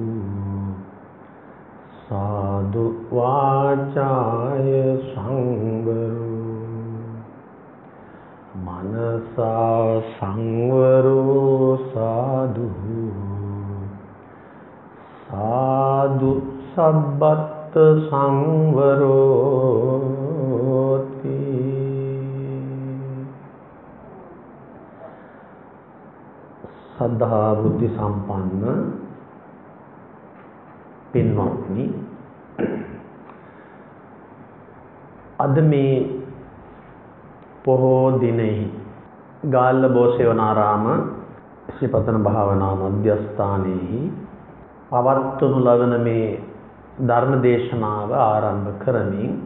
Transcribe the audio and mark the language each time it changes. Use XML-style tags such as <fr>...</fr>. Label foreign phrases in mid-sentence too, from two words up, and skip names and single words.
<pi>සාදු වාචාය සංවරෝ මනසා සංවරෝ සාදු සාදු සබ්බත් සංවරෝති.</pi> <si>සද්ධා බුද්ධ සම්පන්න පින්වත්නි, අද මේ පොහෝ දිනෙහි ගාල්ල බෝසේවනාරාම ශ්‍රීපතන භාවනා මධ්‍යස්ථානයේහි පවත්වනු ලබන මේ ධර්ම දේශනාව ආරම්භ කරමින්</si>